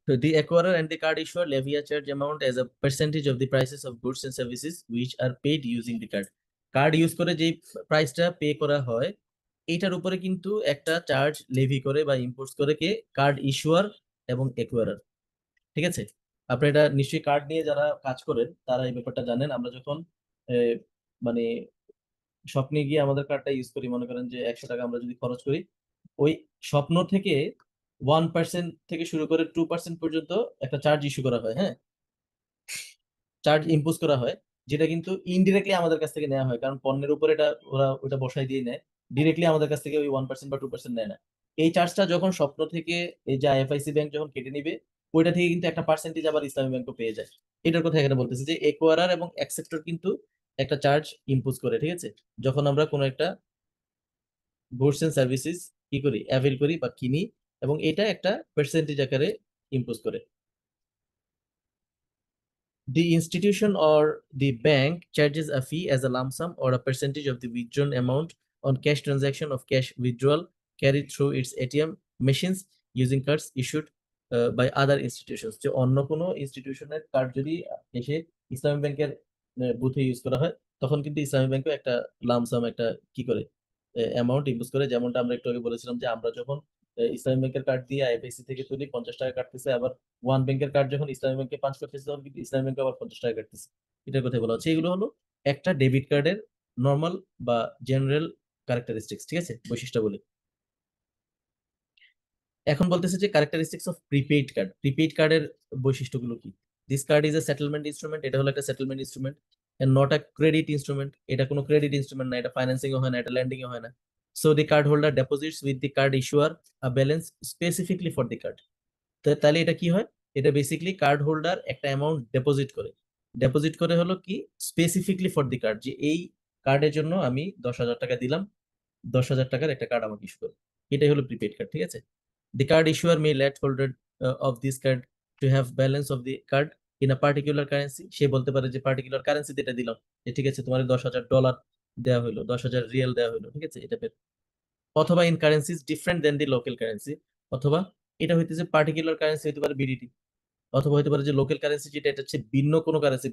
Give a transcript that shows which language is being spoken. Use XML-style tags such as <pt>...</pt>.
<en>So the acquirer and the card issuer levy a charge amount as a percentage of the prices of goods and services which are paid using the card.</en> <bn>Card use করে যেই প্রাইসটা pay করা হয়, এটার উপরে কিন্তু একটা charge Levy করে বা ইম্পোজ করে কে? কার্ড ইস্যুয়ার এবং একুয়ারার। ঠিক আছে? আপনি এটা নিশ্চয়ই কার্ড নিয়ে যারা কাজ করেন তারা এই ব্যাপারটা জানেন। আমরা যখন আহ, মানে স্বপ্নে গিয়ে আমাদের কার্ডটা ইউজ করি, মনে করেন যে 100 টাকা আমরা যদি খরচ করি, ওই স্বপ্ন থেকে 1% থেকে শুরু করে 2% পর্যন্ত একটা চার্জ ইস্যু করা হয়, হ্যাঁ, চার্জ ইম্পোজ করা হয়, যেটা কিন্তু ইনডিরেক্টলি আমাদের কাছ থেকে নেওয়া হয়, কারণ পণ্যের উপর এটা ওরা ওটা বসাই দিয়ে নেয়। ডিরেক্টলি আমাদের কাছ থেকে ওই 1% বা 2% নেয় না। এই চার্জটা যখন স্বপ্ন থেকে এই যে আইএফআইসি ব্যাংক যখন কেটে নিবে, ওইটা থেকে কিন্তু একটা পার্সেন্টেজ আবার ইসলামী ব্যাংকও পেয়ে যায়। এটার কথা এখানে বলতেছে যে একোয়ারার এবং অ্যাকসেপ্টর কিন্তু একটা চার্জ ইম্পোজ করে, ঠিক আছে, যখন আমরা কোনো একটা গুডস এন্ড সার্ভিসেস কি করি, অ্যাভেল করি বা কিনি, এবং এটা একটা পার্সেন্টেজ আকারে ইম্পোজ করে।</bn> <en>The institution or the bank charges a fee as a lump sum or a percentage of the withdrawn amount on cash transaction of cash withdrawal carried through its ATM machines using cards issued by other institutions.</en> <bn>যে অন্য কোনো ইনস্টিটিউশনের card যদি এসে ইসলামী ব্যাংকের বুথে use করা হয়, তখন কিন্তু ইসলামী ব্যাংকও একটা লামসাম একটা কি করে অ্যামাউন্ট ইম্পোজ করে। যেমনটা আমরা একটু আগে বলেছিলাম যে আমরা যখন ইসলামী ব্যাংকের কার্ড দিয়ে আইএফআইসি থেকে তুলি 50 টাকা কাটতেছে, আবার ওয়ান ব্যাংকের কার্ড যখন ইসলামী ব্যাংকে পাঞ্চ করতেছে তখন কিন্তু ইসলামী ব্যাংকে আবার 50 টাকা কাটতেছে। এটার কথা বলা হচ্ছে। এগুলো হলো একটা ডেবিট কার্ডের নর্মাল বা জেনারেল ক্যারেক্টারিস্টিক্স, ঠিক আছে, বৈশিষ্ট্যাবলী। এখন বলতেছে যে characteristics of prepaid card. Prepaid কার্ডের বৈশিষ্ট্যগুলো কি?</bn> <en>This card is a settlement instrument.</en> <bn>এটা হলো একটা settlement instrument,</bn> <en>And not a credit instrument.</en> <bn>এটা কোনো ক্রেডিট ইনস্ট্রুমেন্ট না, এটা ফাইন্যান্সিং হয় না, এটা ল্যান্ডিং হয় না।</bn> <en>So the card holder deposits with the card issuer a balance specifically for the card.</en> <bn>তাহলে এটা কি হয়? এটা বেসিক্যালি কার্ড হোল্ডার একটা অ্যামাউন্ট ডেপোজিট করে। ডেপোজিট করে হলো কি, স্পেসিফিকলি ফর দি কার্ড, যে এই কার্ডের জন্য আমি 10,000 টাকা দিলাম, 10,000 টাকার একটা কার্ড আমাকে ইস্যু করে। এটাই হলো প্রিপেড কার্ড, ঠিক আছে।</bn> <en>The card issuer may let holder of this card to have balance of the card in a particular currency.</en> <bn>সে বলতে পারে যে পার্টিকুলার কারেন্সি যেটা দিলাম, যে ঠিক আছে তোমার $10,000 দেওয়া হলো, 10,000 রিয়েল দেওয়া হলো, ঠিক আছে, এটা অথবা</bn> <en>in currencies different than the local currency,</en> <bn>অথবা এটা হইতেছে পার্টিকুলার কারেন্সি হইতে পারে বিডিটি, অথবা হইতে পারে যে লোকাল কারেন্সি যেটা, এটা হচ্ছে ভিন্ন কোনো কারেন্সি।</bn>